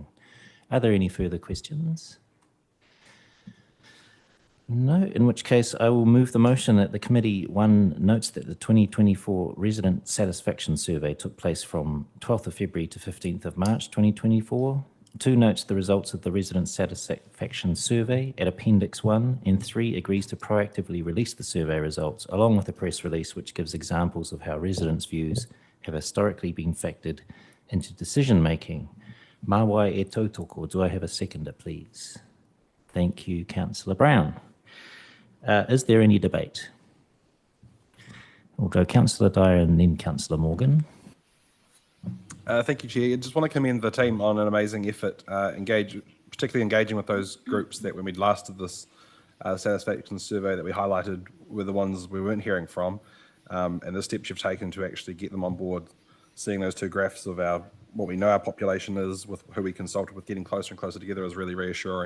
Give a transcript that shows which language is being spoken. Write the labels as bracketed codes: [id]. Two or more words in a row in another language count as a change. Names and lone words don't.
[en] Are there any further questions? No, in which case I will move the motion that the committee, one, notes that the 2024 resident satisfaction survey took place from 12th of February to 15th of March 2024. 2, notes the results of the resident satisfaction survey at Appendix 1, and 3, agrees to proactively release the survey results along with a press release which gives examples of how residents' views have historically been factored into decision making. [mi] Mawai e tautoko. [en] Do I have a seconder, please? Thank you, Councillor Brown. Is there any debate? We'll go Councillor Dyer and then Councillor Morgan. Thank you, Chair. I just want to commend the team on an amazing effort, particularly engaging with those groups that when we last did this satisfaction survey that we highlighted were the ones we weren't hearing from, and the steps you've taken to actually get them on board, seeing those two graphs of what we know our population is with who we consulted with getting closer and closer together is really reassuring.